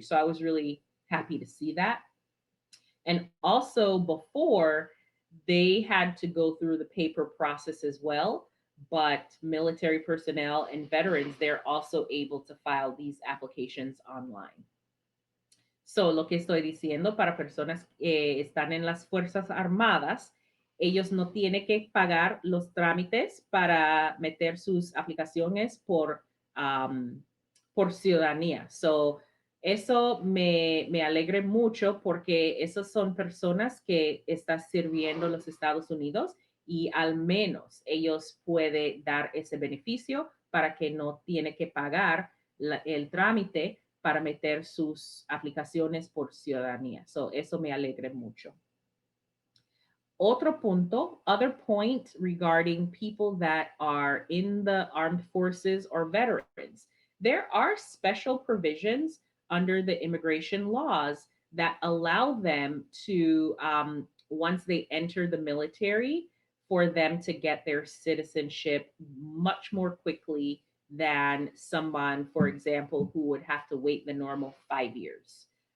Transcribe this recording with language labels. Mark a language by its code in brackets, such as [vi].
[en] So I was really happy to see that. And also before, they had to go through the paper process as well. But military personnel and veterans, they're also able to file these applications online. [es] So, lo que estoy diciendo para personas que están en las Fuerzas Armadas, ellos no tienen que pagar los trámites para meter sus aplicaciones por ciudadanía. So, eso me alegra mucho porque esas son personas que están sirviendo los Estados Unidos y al menos ellos pueden dar ese beneficio para que no tiene que pagar el trámite para meter sus aplicaciones por ciudadanía. So, eso me alegra mucho. Otro punto, [en] other point regarding people that are in the armed forces or veterans. There are special provisions under the immigration laws that allow them to, once they enter the military, for them to get their citizenship much more quickly than someone, for example, who would have to wait the normal 5 years.